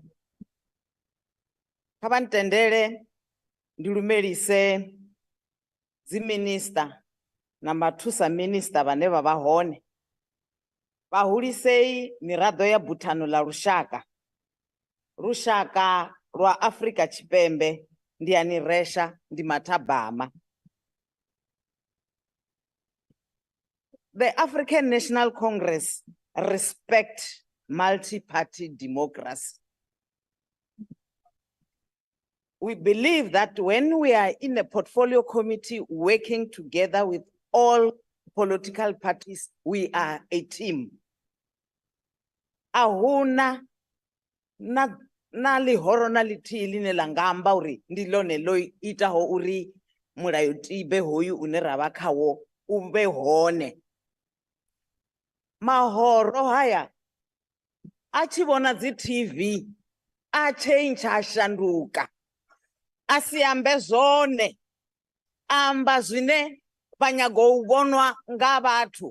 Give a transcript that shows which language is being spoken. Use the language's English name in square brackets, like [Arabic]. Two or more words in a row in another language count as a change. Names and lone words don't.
[Venda] Kha vha ntendele ndi lumelise dziminista na mathusa minista vhane vha vha hone. Vahulisei miraḓo ya buthano ḽa lushaka. Lushaka lwa Afrika Tshipembe ndi ani resha ndi Mathabama. [English] The African National Congress respect multi-party democracy. We believe that when we are in a portfolio committee working together with all political parties, we are a team. [Venda] Ahuna na lihoro na lithihi line la nga amba uri ndi ḽone ḽo itaho uri mulayotibe hoyu une ra vha khawo u vhe hone. Mahoro haya a tshi vhona dzi TV a change a shanduka, a si ambe zwone, amba zwine vha nyaga u vhonwa nga vhathu.